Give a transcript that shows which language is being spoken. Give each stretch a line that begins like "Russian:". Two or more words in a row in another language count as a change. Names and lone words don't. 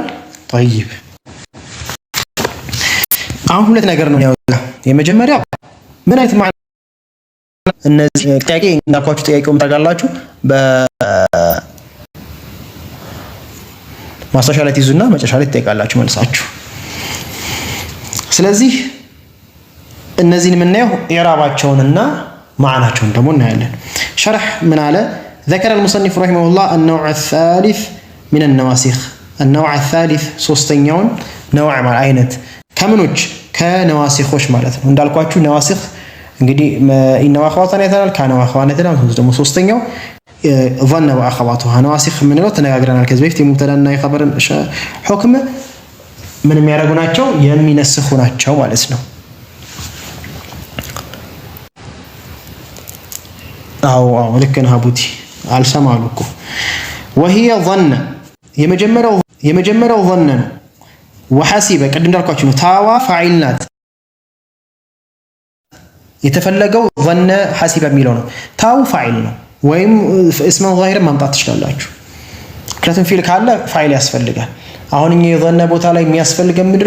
Amharic: طيب አሁን ሁለት ነገር ነው ያወጣው። የመጀመሪያው ምን አይነት ማዕና እነዚህ ጥያቄ እንዳልኳችሁ ጥያቄውን ታጋላችሁ በማስታወሻ ላይ ትይዙና መጨረሻ ላይ ትጠይቃላችሁ መልሳችሁ። ስለዚህ እነዚህን የምናየው ኢዕራባቸውንና ማዕናቸውን ደግሞ እናያለን። ሸርሕ ምን አለ?
Arabic: ذكر المصنف رحمه الله النوع الثالث من النواسخ النوع الثالث
Amharic: ሶስተኛውን ነውዕ ማለት አይነት ከምኖች ከነዋሲኾች ማለት ነው። እንዳልኳችሁ ነዋሲኽ እንግዲህ
Arabic: إن وأخواتها
Amharic: አይተናል።
Arabic: كان وأخواتها
Amharic: አይተናል። ደግሞ ሶስተኛው
Arabic: ظن وأخواته
Amharic: ነዋሲኽ የምንለው ተነጋግረናል ከዚህ በፊት። የሙብተዳና የኸበርን ሁክም ምን የሚያደርጉ ናቸው? የሚነስኹ ናቸው ማለት ነው። አዎ ልክ ነህ አቡቲ አልሰማሉ እኮ
Arabic: وهي ظن
Amharic: የመጀመሪያው ظن ነው። ወሐሲበ ቅድም እንዳልኳችሁ ነው። ታዋ ፋዒል ናት። የተፈለገው ظن ሐሲበ የሚለው ነው። ታው ፋዒል ነው። ወይም
Arabic: اسما ظاهرا
Amharic: ማምጣት ትችላላችሁ። ምክንያቱም ፊል ካለ ፋዒል ያስፈልጋል። አሁን እኛ የظن ቦታ ላይ የሚያስፈልገን ምንድነው?